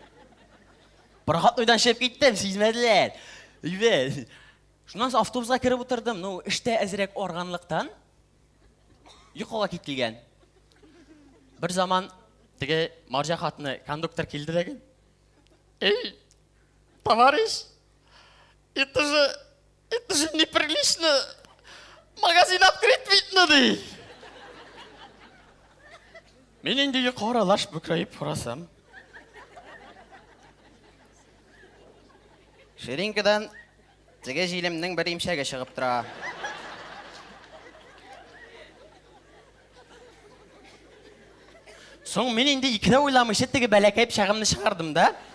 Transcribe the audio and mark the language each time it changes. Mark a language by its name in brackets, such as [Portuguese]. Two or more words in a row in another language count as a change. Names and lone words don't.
[Tatar] Проходныйдан чыгып киттем, сизмәделәр. Шуннан автобуска кирип утырдым. Эштә әзрәк арганлыктан йокыга китилгән. Бер заман теге марҗа хатны кондуктор килде дигән. Эй, [Russian] товарищ, это же неприлично. Магазин открыт видно, [Tatar] ди. Мин инде юқарылаш бүкрәйеп карасам. Ширинкадан теге җилемнең бер имшәге чыгып тора. Соң мин инде икедә уйламыйча теге бәләкәй пычагымны чыгардым да.